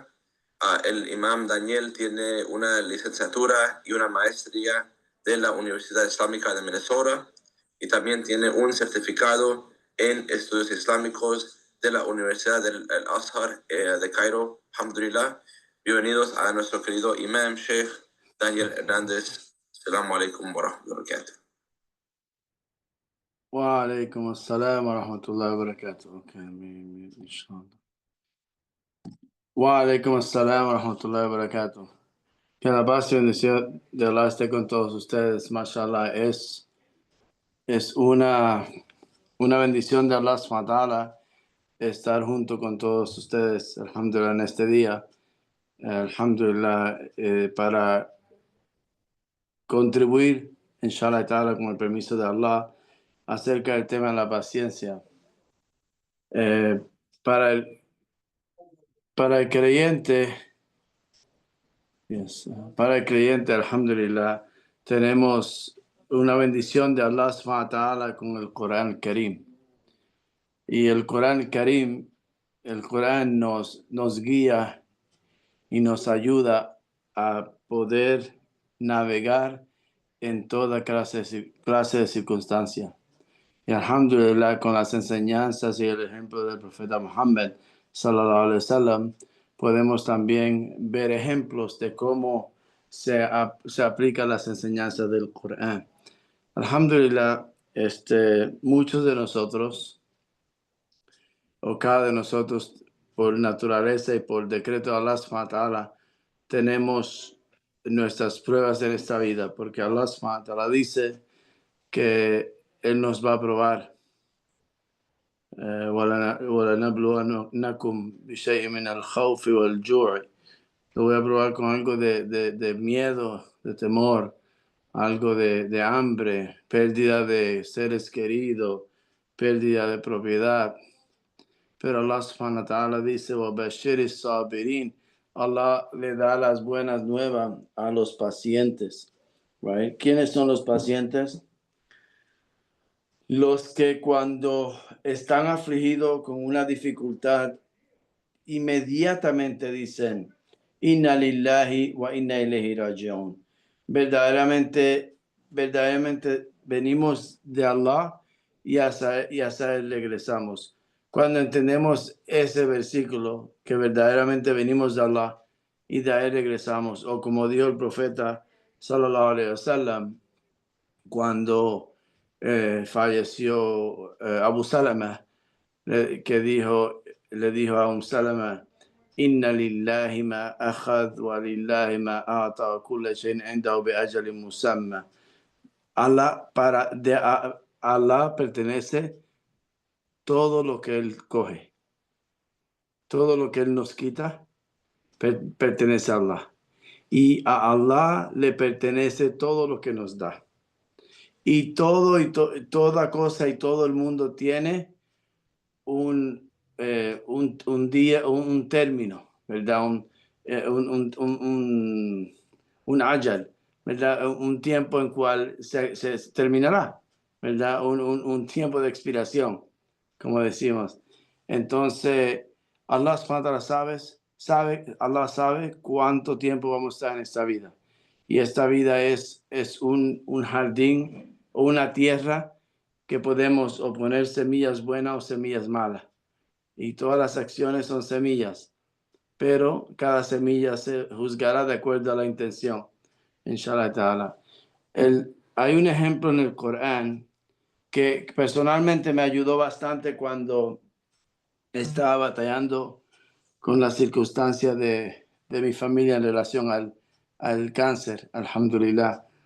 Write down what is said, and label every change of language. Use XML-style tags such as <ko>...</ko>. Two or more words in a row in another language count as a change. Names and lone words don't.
<es>El imam Daniel tiene una licenciatura y una maestría de la Universidad Islámica de Minnesota y también tiene un certificado en estudios islámicos de la Universidad del Azhar de Cairo, alhamdulillah. Bienvenidos a nuestro querido imam Sheikh Daniel Hernández.</es> <ar>السلام عليكم ورحمة الله وبركاته. وعليكم السلام ورحمة الله وبركاته. وعليكم السلام ورحمة الله وبركاته.</ar> <es>Que la paz y bendición de Allah esté con todos ustedes. Mashallah, es una bendición de Allah SWT estar junto con todos ustedes, alhamdulillah, en este día. Alhamdulillah, para contribuir,</es> <ar>إن شاء الله تعالى,</ar> <es>con el permiso de Allah, acerca del tema de la paciencia. Para el creyente, alhamdulillah, tenemos una bendición de Allah SWT con el Corán Karim. Y el Corán Karim, el Corán nos guía y nos ayuda a poder navegar en toda clase de circunstancia. Y alhamdulillah, con las enseñanzas y el ejemplo del profeta Muhammad</es> <ar>صلى الله عليه وسلم,</ar> <es>podemos también ver ejemplos de cómo se aplican las enseñanzas del Corán. Alhamdulillah, muchos de nosotros, o cada de nosotros, por naturaleza y por decreto de Allah</es> <ar>سبحانه وتعالى,</ar> <es>tenemos nuestras pruebas en esta vida, porque Allah</es> <ar>سبحانه وتعالى</ar> <es>dice que Él nos va a probar.</es> <ar>وَلَنَبْلُوَنَّكُمْ بِشَيْءٍ مِنَ الْخَوْفِ وَالْجُوعِ.</ar> <es>Lo voy a probar con algo de miedo, de temor, algo de hambre, pérdida de seres queridos, pérdida de propiedad. Pero Allah</es> <ar>سبحانه وتعالى</ar> <es>dice,</es> <ar>وَبَشِّرِ الصَّابِرِينَ.</ar> <es>Allah le da las buenas nuevas a los pacientes.</es> <en>Right?</en> <es>¿Quiénes son los pacientes? Los que cuando están afligidos con una dificultad, inmediatamente dicen,</es> <ar>إنا لله وإنا إليه راجعون.</ar> <es>Verdaderamente venimos de Allah y hacia Él regresamos. Cuando entendemos ese versículo, que verdaderamente venimos de Allah y de Él regresamos, o como dijo el profeta</es> <ar>صلى الله عليه وسلم,</ar> <es>cuando falleció Abu Salama, que le dijo a Salama,</es> <ar>إن لله ما أخذ ولله ما أعطى وكل شيء عنده بأجل مسمى.</ar> <es>Allah pertenece todo lo que Él coge. Todo lo que Él nos quita pertenece a Allah. Y a Allah le pertenece todo lo que nos da. Y toda cosa y todo el mundo tiene un día, un término, ¿verdad? Un ajal, ¿verdad? Un tiempo en cual se terminará, ¿verdad? Un tiempo de expiración, como decimos. Entonces, Allah</es> <ar>سبحانه وتعالى</ar> <es>Allah sabe cuánto tiempo vamos a estar en esta vida. Y esta vida es un jardín o una tierra que podemos o poner semillas buenas o semillas malas. Y todas las acciones son semillas, pero cada semilla se juzgará de acuerdo a la intención,</es> <ar>إن شاء الله تعالى.</ar> <es>Hay un ejemplo en el Corán que personalmente me ayudó bastante cuando estaba batallando con las circunstancias de mi familia en relación al cáncer, alhamdulillah.</es>